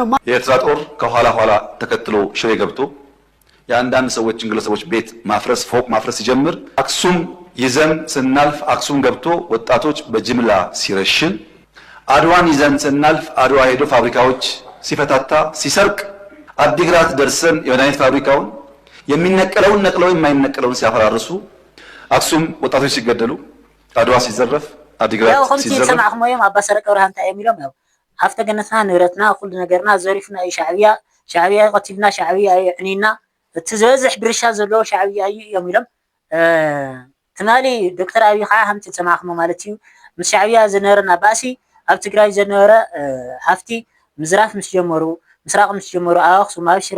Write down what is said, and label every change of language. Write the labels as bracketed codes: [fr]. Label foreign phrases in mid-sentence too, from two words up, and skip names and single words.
[am] የኤርትራ ጦር ከኋላ ኋላ ተከትሎ ሽሬ ገብቶ የአንዳንድ ሰዎች ግለሰቦች ቤት ማፍረስ ፎቅ ማፍረስ ሲጀምር አክሱም ይዘን ስናልፍ አክሱም ገብቶ ወጣቶች በጅምላ ሲረሽን፣ አድዋን ይዘን ስናልፍ አድዋ ሄዶ ፋብሪካዎች ሲፈታታ ሲሰርቅ፣ አዲግራት ደርሰን የመድኃኒት ፋብሪካውን የሚነቀለውን ነቅለው የማይነቀለውን ሲያፈራርሱ፣ አክሱም ወጣቶች ሲገደሉ፣ አድዋ ሲዘረፍ፣ አዲግራት ሲዘረፍ [ti] ያው ሰማዕኩም ወይም አባ ሰረቀ ብርሃን እንታይ የሚሎም ያው ሃፍተ ገነትና ንብረትና ኩሉ ነገርና ዘሪፍና እዩ ሻዕብያ ቀቲልና ሻዕብያ ዕኒና እቲ ዝበዝሕ ድርሻ ዘለዎ ሻዕብያ እዩ እዮም ኢሎም ትማሊ ዶክተር አብይ ከዓ ከምቲ ሰማዕኩም ማለት እዩ ምስ ሻዕብያ ዝነበረና ባእሲ ኣብ ትግራይ ዝነበረ ሃፍቲ ምዝራፍ ምስ ጀመሩ ምስራቅ ምስ ጀመሩ ኣብ ኣክሱም ኣብ ሽረ